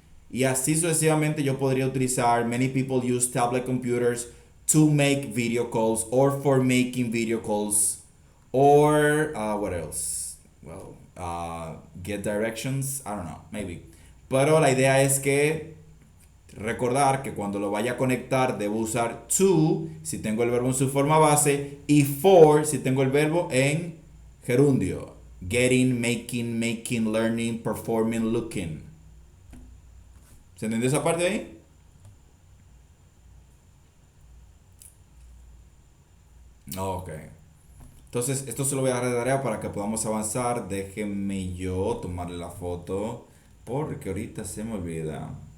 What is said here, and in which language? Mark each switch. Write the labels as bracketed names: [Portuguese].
[Spanish] Y así sucesivamente yo podría utilizar [English] many people use tablet computers to make video calls or for making video calls or what else? Well, get directions. I don't know, maybe. [Spanish] Pero la idea es que recordar que cuando lo vaya a conectar debo usar to si tengo el verbo en su forma base y for si tengo el verbo en gerundio. [English] Getting, making, learning, performing, looking. [Spanish] ¿Se entendió esa parte ahí? Ok. Entonces, esto se lo voy a dar de tarea para que podamos avanzar. Déjenme yo tomarle la foto porque ahorita se me olvida.